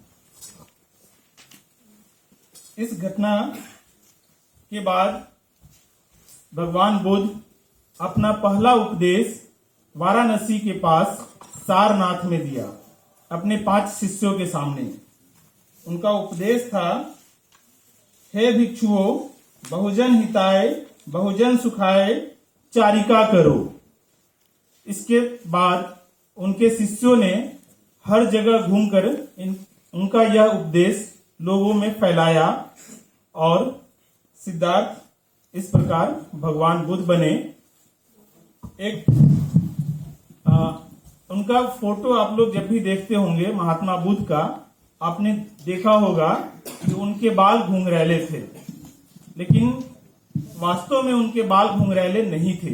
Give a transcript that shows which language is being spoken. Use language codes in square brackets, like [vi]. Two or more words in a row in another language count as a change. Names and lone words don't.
[hi] इस घटना के बाद भगवान बुद्ध अपना पहला उपदेश वाराणसी के पास सारनाथ में दिया, अपने 5 शिष्यों के सामने। उनका उपदेश था, हे भिक्षुओं, [pi] बहुजन हिताय बहुजन सुखाय चारिका करो। [hi] इसके बाद उनके शिष्यों ने हर जगह घूमकर उनका यह उपदेश लोगों में फैलाया और सिद्धार्थ इस प्रकार भगवान बुद्ध बने। एक उनका फोटो आप लोग जब भी देखते होंगे महात्मा बुद्ध का, आपने देखा होगा कि उनके बाल घुंघरैले थे, लेकिन वास्तव में उनके बाल घुंघरैले नहीं थे।